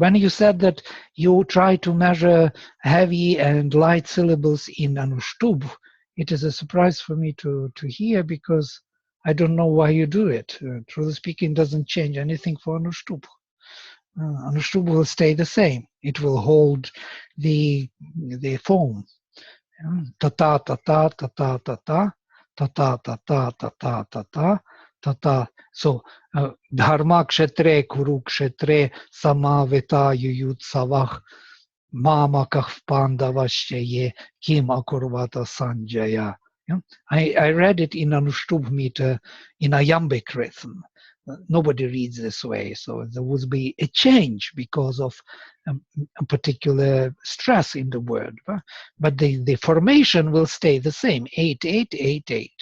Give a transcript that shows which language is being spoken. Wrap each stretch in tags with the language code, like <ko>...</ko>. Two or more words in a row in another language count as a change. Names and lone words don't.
<en>When you said that you try to measure heavy and light syllables in Anushtup, it is a surprise for me to hear, because I don't know why you do it. Truly speaking, doesn't change anything for Anushtup. Anushtup will stay the same. It will hold the form. Ta ta ta ta ta ta ta ta ta ta ta ta ta ta ta ta ta ta.</en> <sa>So धर्म क्षेत्रे कुरु क्षेत्रे समवेता युयुत्सवः मामकाः पाण्डवाश्चैव किम् अकुर्वत सञ्जय.</sa> <en>I read it in Anushtup meter in iambic rhythm. Nobody reads this way, so there would be a change because of a particular stress in the word, but the formation will stay the same, 8888.</en>